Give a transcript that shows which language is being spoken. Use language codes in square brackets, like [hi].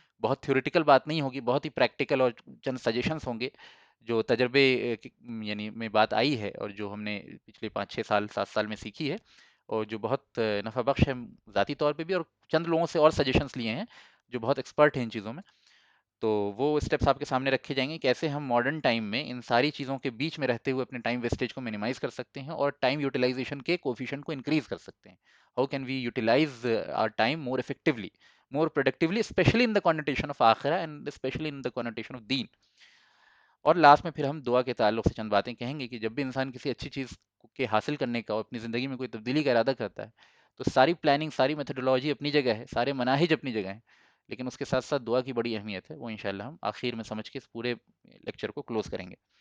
[ur] بہت تھیوریٹیکل بات نہیں ہوگی، بہت ہی پریکٹیکل، اور چند سجیشنس ہوں گے جو تجربے یعنی میں بات آئی ہے، اور جو ہم نے پچھلے 5 6 سال 7 سال میں سیکھی ہے، اور جو بہت نفع بخش ہے ذاتی طور پہ بھی، اور چند لوگوں سے اور سجیشنس لیے ہیں جو بہت ایکسپرٹ ہیں ان چیزوں میں. تو وہ اسٹیپس آپ کے سامنے رکھے جائیں گے، کیسے ہم ماڈرن ٹائم میں ان ساری چیزوں کے بیچ میں رہتے ہوئے اپنے ٹائم ویسٹیج کو منیمائز کر سکتے ہیں اور ٹائم یوٹیلائزیشن کے کوفیشنٹ کو انکریز کر سکتے ہیں. [en] How can we utilize our time more effectively, more productively, especially in the connotation of آخرہ and especially in the connotation of دین. [ur] اور لاسٹ میں پھر ہم دعا کے تعلق سے چند باتیں کہیں گے کہ جب بھی انسان کسی اچھی چیز کے حاصل کرنے کا اور اپنی زندگی میں کوئی تبدیلی کا ارادہ کرتا ہے، تو ساری پلاننگ، ساری میتھڈولوجی اپنی جگہ ہے، سارے مناہج اپنی جگہ ہیں، لیکن اس کے ساتھ ساتھ دعا کی بڑی اہمیت ہے، وہ انشاءاللہ ہم آخر میں سمجھ کے اس پورے لیکچر کو کلوز کریں گے.